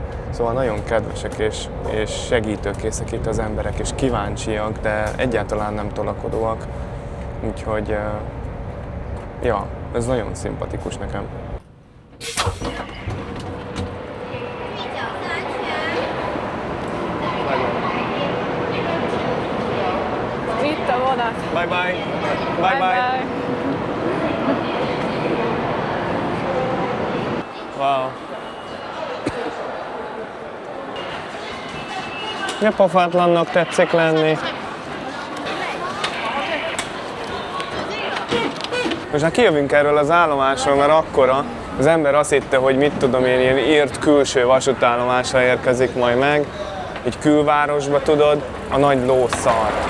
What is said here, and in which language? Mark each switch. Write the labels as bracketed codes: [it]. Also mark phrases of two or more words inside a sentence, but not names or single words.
[hu] Szóval nagyon kedvesek és segítőkészek itt az emberek, és kíváncsiak, de egyáltalán nem tolakodóak. Úgyhogy, ja, ez nagyon szimpatikus nekem. Itt a vonat. [en] Bye bye! Bye bye! Wow! [hu] Ne pofátlannak tetszik lenni. Most már kijövünk erről az állomásról, mert akkora, az ember azt hitte, hogy mit tudom én, ilyen írt külső vasútállomásra érkezik majd meg, egy külvárosba tudod, a nagy lószart.